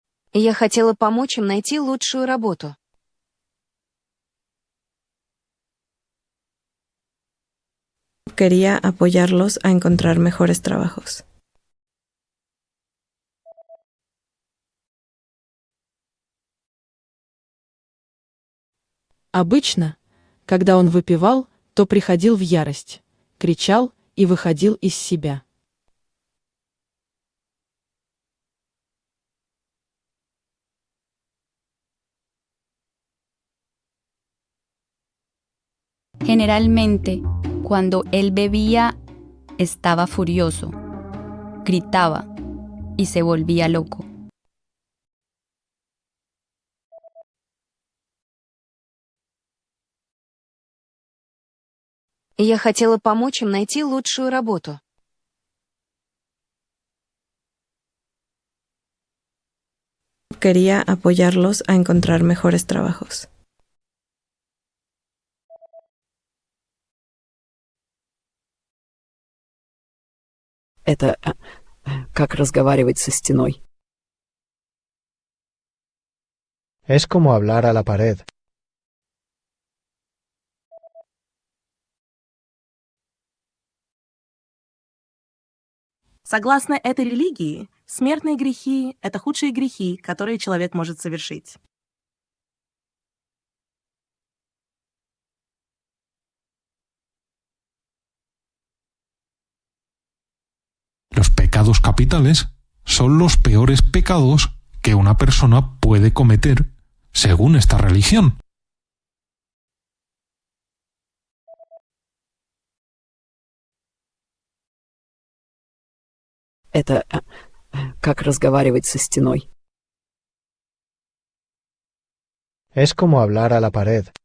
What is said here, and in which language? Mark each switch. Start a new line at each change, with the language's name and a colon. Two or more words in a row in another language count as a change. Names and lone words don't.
Russian: И я хотела помочь им найти лучшую работу.
Spanish: Quería apoyarlos a encontrar mejores trabajos.
Russian: Обычно, когда он выпивал, то приходил в ярость, кричал и выходил из себя.
Spanish: Generalmente, cuando él bebía, estaba furioso, gritaba y se volvía loco.
Russian: И я хотела помочь им найти лучшую работу.
Spanish: Quería apoyarlos a encontrar mejores trabajos.
Russian: Это как разговаривать со стеной.
Spanish: Es como hablar a la pared.
Russian: Согласно этой религии, смертные грехи — это худшие грехи, которые человек может совершить.
Spanish: Los pecados capitales son los peores pecados que una persona puede cometer según esta religión.
Russian: Это как разговаривать со стеной.
Spanish: Es como hablar a la pared.